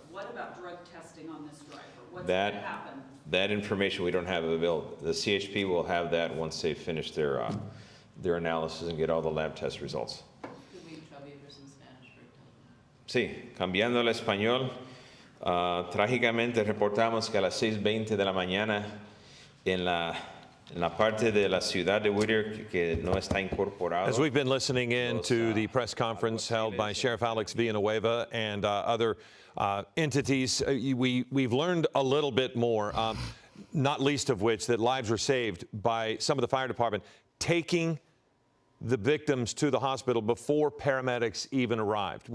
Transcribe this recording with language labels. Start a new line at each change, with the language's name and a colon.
English: about drug testing on this driver? What's That- gonna happen? That information we don't have available. The CHP will have that once they finish their analysis and get all the lab test results. Could we trouble you for some Spanish for
Spanish: Sí, cambiando al español, trágicamente reportamos que a las 6:20 de la mañana en la parte de la ciudad de Whittier que no está incorporado.
English: As we've been listening in to the press conference held by Sheriff Alex Villanueva and other entities, we've learned a little bit more, not least of which that lives were saved by some of the fire department taking the victims to the hospital before paramedics even arrived.